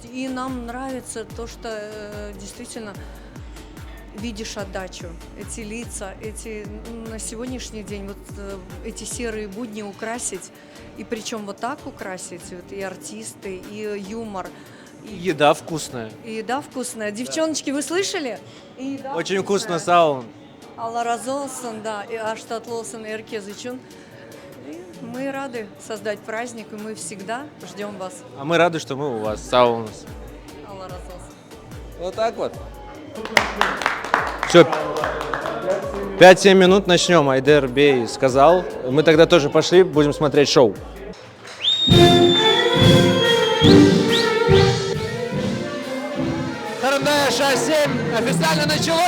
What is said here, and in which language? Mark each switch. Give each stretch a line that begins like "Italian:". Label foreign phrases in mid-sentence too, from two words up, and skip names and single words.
Russian: И нам нравится то, что действительно видишь отдачу, эти лица, эти на сегодняшний день вот эти серые будни украсить, и причем вот так украсить, вот, и артисты, и юмор. И еда вкусная. И еда вкусная. Девчоночки, вы слышали? И еда Очень вкусно саун.
Crimean Tatar: Allah razı olsun,
Russian: да, и
Crimean Tatar: аш tatlı olsun herkes için.
Russian: И мы рады создать праздник, и мы всегда ждем вас. А мы рады, что мы у вас. Саун.
Crimean Tatar: Allah razı olsun.
Russian: Вот так вот. Все, 5-7 минут начнем. Айдер Бей сказал. Мы тогда тоже пошли, будем смотреть шоу. Харымда Яша 7 официально началось.